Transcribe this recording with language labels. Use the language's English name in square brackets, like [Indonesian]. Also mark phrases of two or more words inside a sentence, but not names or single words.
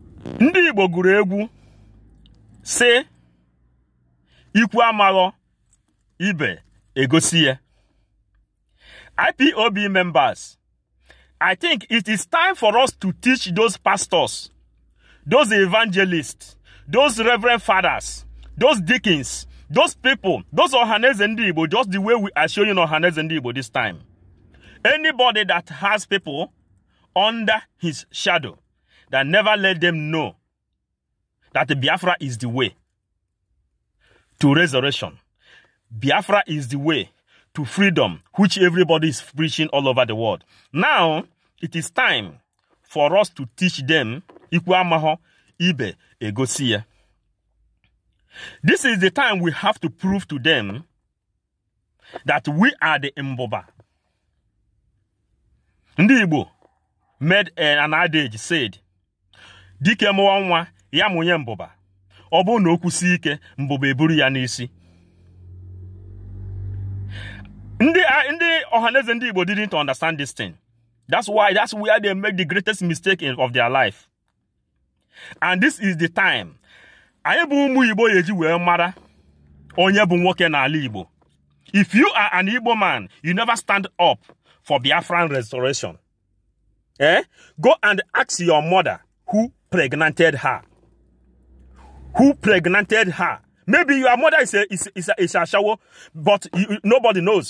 [Igbo] Ndị Igbo gụrụ egwu sị ikwu amaghọ ibe egosi ya. [English] IPOB members, I think it is time for us to teach those pastors, those evangelists, those reverend fathers, those deacons, those people, those Ohaneze Ndị Igbo, just the way we are showing Ohaneze Ndị Igbo this time. Anybody that has people under his shadow, that never let them know that the Biafra is the way to resurrection. Biafra is the way to freedom, which everybody is preaching all over the world. Now, it is time for us to teach them [Igbo] Ikwu amaghọ ibe egosi ya. [English] This is the time we have to prove to them that we are the Mboba. Ndị Igbo made an adage said, [Igbo] Dike mụọ nwa ya mụnye mbụba. Ọ bụ na o kwusi ike mbụba eburu ya n'isi. [English] Ndị Ohaneze Ndị Igbo didn't understand this thing. That's where they make the greatest mistake of their life. And this is the time. [Igbo] Anyị bụ ụmụ Igbo yeji wee mara onye bụ nwoke n'ala Igbo. [English] If you are an Igbo man, you never stand up for Biafran restoration. Go and ask your mother who pregnanted her. Who pregnanted her? Maybe your mother is a shower, but nobody knows.